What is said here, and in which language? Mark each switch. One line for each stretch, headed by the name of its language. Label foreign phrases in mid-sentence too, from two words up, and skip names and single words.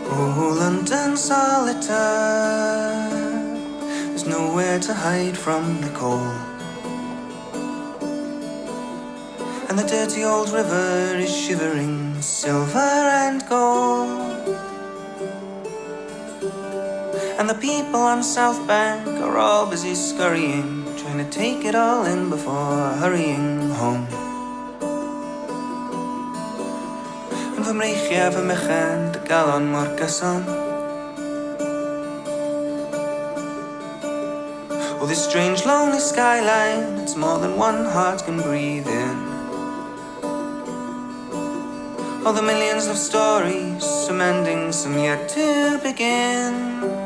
English: Oh, London solitaire, there's nowhere to hide from the cold, and the dirty old river is shivering silver and gold, and the people on South Bank are all busy scurrying, trying to take it all in before hurrying home.
Welsh: And fy mreichiau fy mechan dy galon mor gyson.
English: Oh, this strange lonely skyline, it's more than one heart can breathe in. All the millions of stories, some endings, some yet to begin.